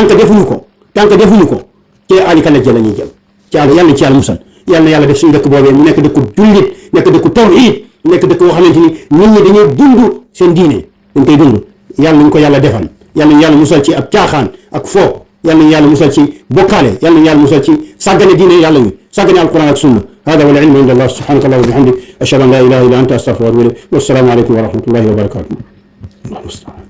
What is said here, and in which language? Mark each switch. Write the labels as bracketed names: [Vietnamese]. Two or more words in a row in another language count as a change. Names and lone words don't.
[Wolof] que defuñu ko te alika la jël la ñuy jëm ci yàlla na ci yàlla musal yàlla na yàlla def suñu dëkk boobee mu nekk dëkku jullit nekk dëkku tawhid nekk dëkk boo xamante ni nit ñi dañuy dund seen diine dañ koy dund yàlla nañu ko yàlla defal yàlla nañu yàlla musal ci ak caaxaan ak foo yàlla nañu yàlla musal ci bokkaale yàlla nañu yàlla musal ci sàggane diine yàlla wi sàggane alquran ak sunna [Arabic] هذا والعلم عند الله سبحانك الله وبحمدك أشهد أن لا إله إلا أنت أستغفرك وأتوب إليك والسلام عليكم ورحمة الله وبركاته.